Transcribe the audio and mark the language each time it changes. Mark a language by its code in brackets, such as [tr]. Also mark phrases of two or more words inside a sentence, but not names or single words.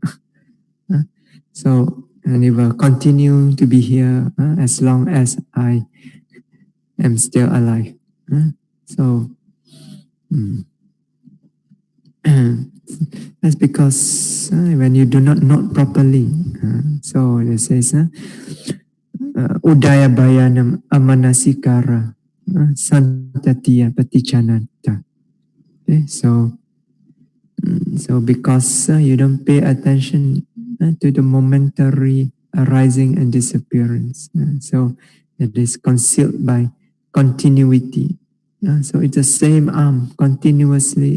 [en] So, and it will continue to be here as long as I am still alive. So, that's because when you do not note properly, so it says, [pi] Udaya bayanam amanasikara santatiya patichananta. [en] Okay, so because you don't pay attention to the momentary arising and disappearance, so it is concealed by continuity. So it's the same arm continuously.